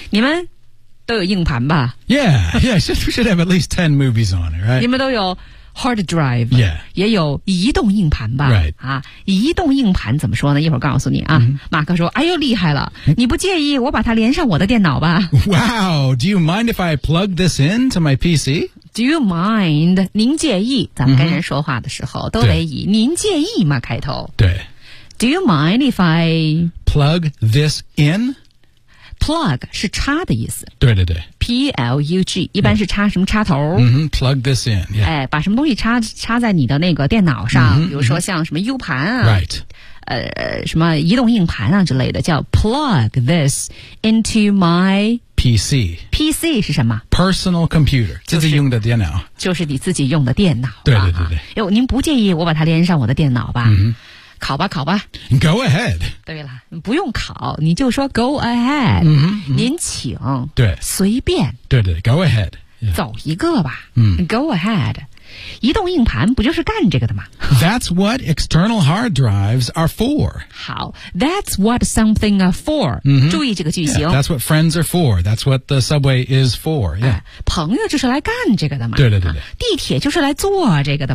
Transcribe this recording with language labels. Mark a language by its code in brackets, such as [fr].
[zh] 你们都有硬盘吧 [en] Yeah, yeah, we should have at least 10 movies on it, right? [zh] 你们都有 [en] hard drive Yeah [zh] 也有移动硬盘吧 [en] Right、 [zh] 啊、移动硬盘怎么说呢一会儿告诉你啊、 mm-hmm. 马克说哎呦厉害了你不介意我把它连上我的电脑吧 [en] Wow, do you mind if I plug this in to my PC? Do you mind? [zh] 您介意咱们跟人说话的时候、mm-hmm. 都得以您介意吗开头对 [en] Do you mind if I Plug this in [zh] Plug 是插的意思。对对对。 P-L-U-G, 一般是插什么插头。 [en] Mm-hmm, plug this in, yeah. [zh] 哎，把什么东西插在你的那个电脑上、 mm-hmm, 比如说像什么 U 盘啊。 [en] Right. [zh] 什么移动硬盘啊之类的叫 [en] plug this into my... PC. [zh] PC 是什么 [en] ?Personal computer, 自己用的电脑。 [zh] 就是你自己用的电脑。对对对对。哟、啊、您不介意我把它连上我的电脑吧。嗯、mm-hmm.。考吧考吧 [en] Go ahead [zh] 对了不用考你就说 [en] go ahead、 mm-hmm, mm-hmm. [zh] 您请对随便对对 [en] go ahead、yeah. [zh] 走一个吧、 mm. [en] go ahead [zh] 移动硬盘不就是干这个的吗 [en] That's what external hard drives are for [zh] 好 [en] That's what something are for、 mm-hmm. [zh] 注意这个句型、 [en] yeah, That's what friends are for That's what the subway is for、yeah. [zh] 啊、朋友就是来干这个的嘛对对对对、啊、地铁就是来坐这个的嘛